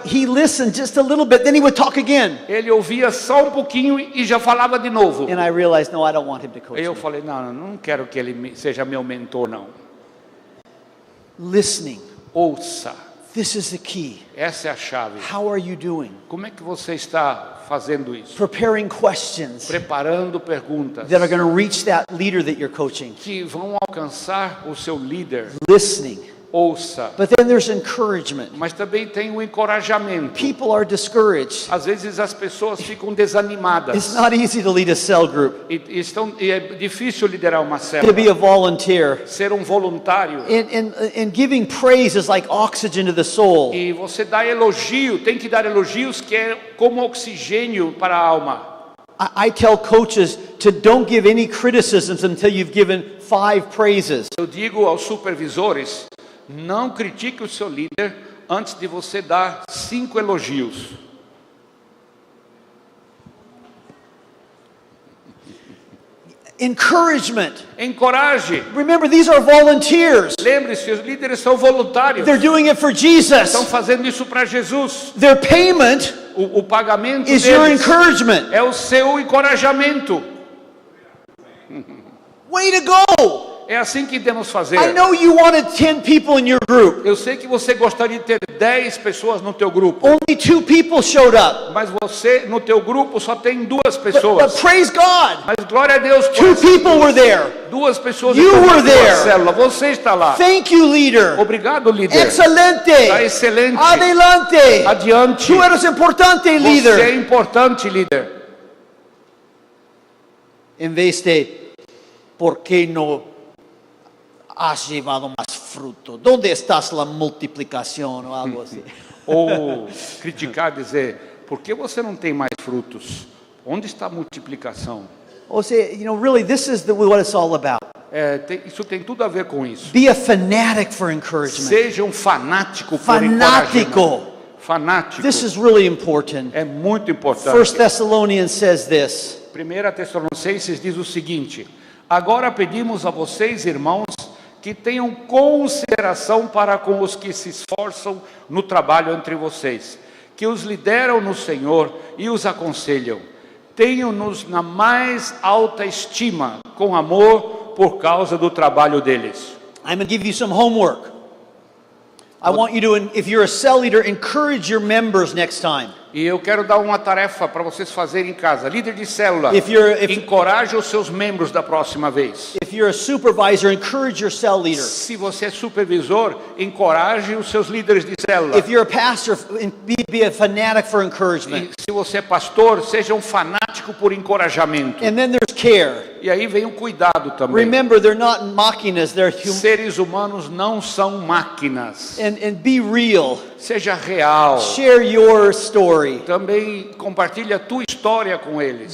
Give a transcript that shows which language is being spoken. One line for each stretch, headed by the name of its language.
English: he listened just a little bit, then he would talk again.
Portuguese: ele ouvia só um pouquinho e já falava de novo.
English: And I realized, no, I don't want him to coach
Portuguese: Eu
English: me.
Portuguese: falei, não quero que ele seja meu mentor, não.
English: Listening.
Portuguese: Ouça.
English: This is the key.
Portuguese: Essa é a chave.
English: How are you doing?
Portuguese: Como é que você está fazendo isso?
English: Preparing questions
Portuguese: Preparando perguntas
English: that are going to reach that leader that you're coaching.
Portuguese: que vão alcançar o seu líder.
English: Listening.
Portuguese: Ouça.
English: But then there's encouragement.
Portuguese: Mas também tem o encorajamento.
English: People are discouraged.
Portuguese: Às vezes as pessoas ficam desanimadas.
English: It's not easy to lead a cell group,
Portuguese: E é difícil liderar uma
English: to
Portuguese: célula.
English: be a volunteer.
Portuguese: Ser um voluntário.
English: And giving praise is like oxygen to the soul.
Portuguese: E você dá elogio, tem que dar elogios que é como oxigênio para a alma.
English: I tell coaches to don't give any criticisms until you've given 5 praises.
Portuguese: Eu digo aos supervisores, não critique o seu líder antes de você dar 5 elogios.
English: Encouragement.
Portuguese: Encoraje.
English: Remember, these are volunteers.
Portuguese: Lembre-se, os líderes são voluntários.
English: They're doing it for Jesus.
Portuguese: Estão fazendo isso para Jesus.
English: Their payment
Portuguese: O pagamento
English: is your
Portuguese: deles
English: encouragement.
Portuguese: é o seu encorajamento.
English: Way to go!
Portuguese: É assim que devemos fazer.
English: I know you wanted 10 people in your group.
Portuguese: Eu sei que você gostaria de ter 10 pessoas no teu grupo,
English: Only 2 people showed up.
Portuguese: mas você no teu grupo só tem 2
English: But
Portuguese: pessoas.
English: praise God,
Portuguese: Mas glória a Deus,
English: 2 people were there.
Portuguese: 2 pessoas
English: You
Portuguese: estão na
English: were
Portuguese: tua
English: there.
Portuguese: célula. Você está lá.
English: Thank you, leader.
Portuguese: Obrigado, líder.
Spanish: Excelente.
Portuguese: Está excelente.
Spanish: Adelante.
Portuguese: Adiante.
Spanish: Tu eres importante,
Portuguese: Você é
Spanish: líder.
Portuguese: importante, líder.
Spanish: En vez de, ¿por qué no has llevado más fruto? ¿Dónde estás la multiplicación o algo así?
Portuguese: Ou criticar, dizer, por que você não tem mais frutos? Onde está a multiplicação?
English: Or say, really, this is what it's all about.
Portuguese: Isso tem tudo a ver com isso.
English: Be a fanatic for encouragement.
Portuguese: Seja um fanático por
Spanish: Fanático.
Portuguese: encorajamento. Fanático.
English: This is really important.
Portuguese: É muito
English: 1
Portuguese: importante.
English: Thessalonians says this.
Portuguese: 1 Tessalonicenses diz o seguinte: agora pedimos a vocês, irmãos, que tenham consideração para com os que se esforçam no trabalho entre vocês, que os lideram no Senhor e os aconselham. Tenham-nos na mais alta estima, com amor, por causa do trabalho deles.
English: I'm going to give you some homework. I want you to, if you're a cell leader, encourage your members next time.
Portuguese: E eu quero dar uma tarefa para vocês fazerem em casa. Líder de célula,
English: If
Portuguese: encoraje os seus membros da próxima vez.
English: you're a supervisor, encourage your cell leader.
Portuguese: Se você é supervisor, encoraje os seus líderes de célula.
English: If you're a pastor, be a fanatic for encouragement.
Portuguese: E se você é pastor, seja um fanático por encorajamento.
English: And then there's care.
Portuguese: E aí vem o cuidado também.
English: Remember, they're not máquinas, they're human.
Portuguese: Seres humanos não são máquinas.
English: And be real.
Portuguese: Seja real.
English: Share your story.
Portuguese: Também compartilhe a tua história com eles.